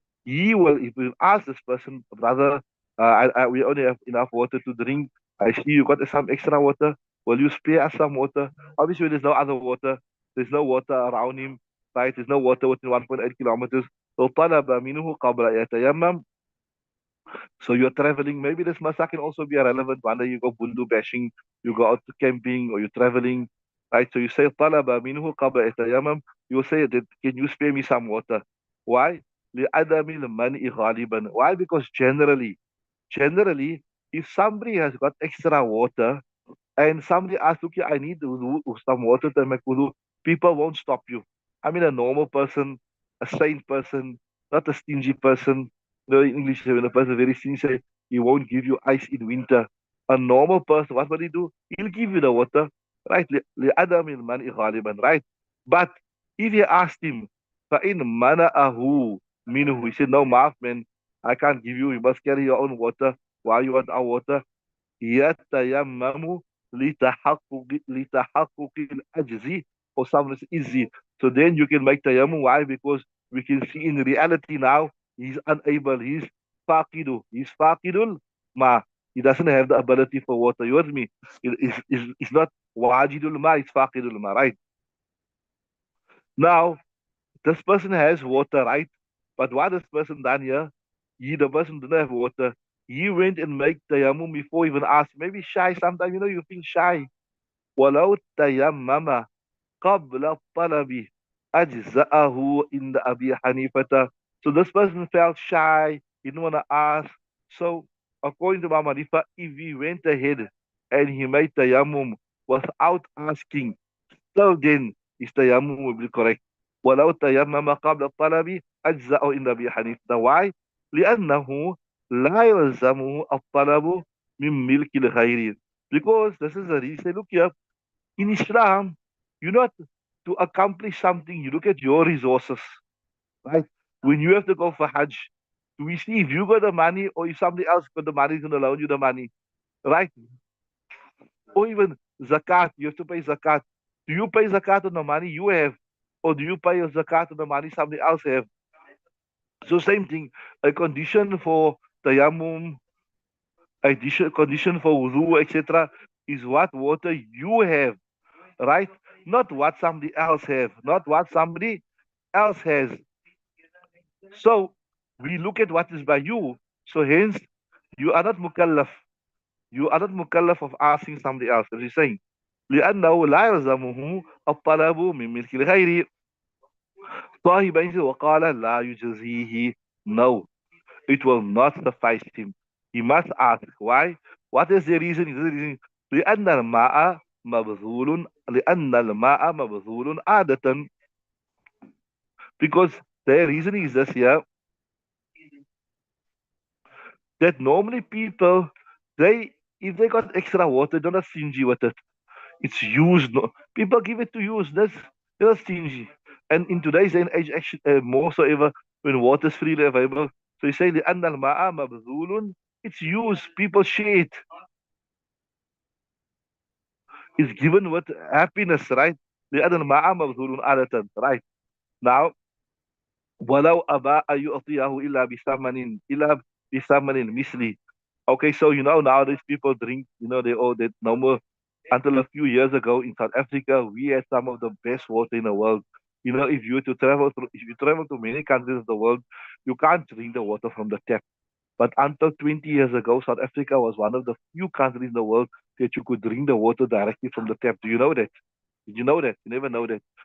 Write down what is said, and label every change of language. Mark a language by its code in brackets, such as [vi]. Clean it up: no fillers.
[en] He will, if you ask this person, brother, we only have enough water to drink. I see you got some extra water. Will you spare us some water? Obviously, there's no other water. There's no water around him, right? There's no water within 1.8 kilometers. [ar] So طلب منه قبل أن يتيمم. [en] So you're traveling. Maybe this masa can also be relevant. One day you go bundu bashing, you go out to camping, or you're traveling, right? So you say [ar] طلب منه قبل أن يتيمم. [en] You say that, can you spare me some water? Why? [ar] لعدم المنع غالبا. Why? [en] Because generally, if somebody has got extra water, and somebody asks, okay, I need some water to make wudu, people won't stop you. I mean, a normal person, a sane person, not a stingy person. You know, in English, when a person very stingy, say, he won't give you ice in winter. A normal person, what will he do? He'll give you the water, right? [ar] لعدم المنع غالبا, right? [en] But if you asked him, [ar] فإن منعه منه, [en] he said, no, maaf, man, I can't give you. You must carry your own water. Why you want our water? [ar] يتيمم لتحقق العجز, [en] for some reason easy. So then you can make tayammum. Why? Because we can see in reality now he's unable. He's faqidul ma. He doesn't have the ability for water. You heard me? It's not wajidul ma. It's faqidul ma. Right now, this person has water, right? But what this person done here? The person didn't have water. He went and made tayammum before even asked. Maybe shy. Sometimes you feel shy. [ar] ولو تيمم قبل الطلب أجزأه عند أبي حنيفة. [en] So this person felt shy, he didn't want to ask. So according to Imam Hanifa, if he went ahead and he made tayammum without asking, so then his tayammum will be correct. [ar] ولو تيمم قبل الطلب أجزأه عند أبي حنيفة. [en] Why? [ar] لأنه لا يلزمه الطلب من ملك الغير. [en] Because this is the reason. Look here, in Islam, you not to accomplish something, you look at your resources, right? When you have to go for Hajj, do we see if you got the money or if somebody else got the money is going to loan you the money, right? Or even zakat, you have to pay zakat. Do you pay zakat on the money you have, or do you pay your zakat on the money somebody else have? So same thing, a condition for tayammum, condition for wudu, etc., is what water you have, right? Not what somebody else have, not what somebody else has. So we look at what is by you. So hence, you are not mukallaf. You are not mukallaf of asking somebody else. As he's saying, [ar] لأنه لا يلزمه الطلب من ملك الغير. صاحبين وقال لا يجزيه. [en] No, it will not suffice him. He must ask. Why? What is the reason? Is the reason [ar] لأن الماء مبذول لأن الماء مبذول عادة. [en] Because the reason is this here, that normally people, they, if they got extra water, they're not stingy with it. It's used. No, people give it to use. They're not stingy. And in today's day and age, actually, more so ever, when water is freely available, so you say the annal ma'a mabzulun, it's used. People share it. It's given with happiness, right? The annal ma'a mabzulun adatan, right? [ar] Now, ولو أبى أن يعطيه إلا بثمن مثلي. [en] Okay, so nowadays people drink, they all that normal. Until a few years ago in South Africa, we had some of the best water in the world. If you were to travel through, if you travel to many countries of the world, you can't drink the water from the tap. But until 20 years ago, South Africa was one of the few countries in the world that you could drink the water directly from the tap. Do you know that? Did you know that? You never know that.